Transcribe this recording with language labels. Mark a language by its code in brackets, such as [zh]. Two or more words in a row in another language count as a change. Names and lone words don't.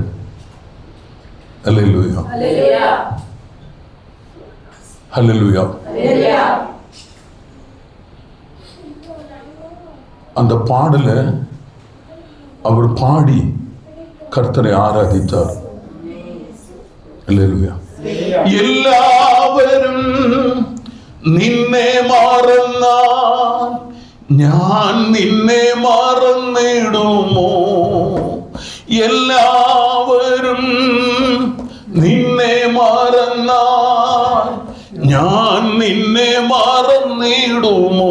[ta] அல்லேலூயா, அல்லேலூயா. அந்த பாடலை அவர் பாடி கர்த்தரை ஆராதித்தார். அல்லேலூயா. [ml] എല്ലാവരും നിന്നെ മറന്നാൽ ഞാൻ നിന്നെ മറന്നിടുമോ? എല്ലാവരും നിന്നെ മറന്നാൽ ഞാൻ നിന്നെ മറന്നിടുമോ?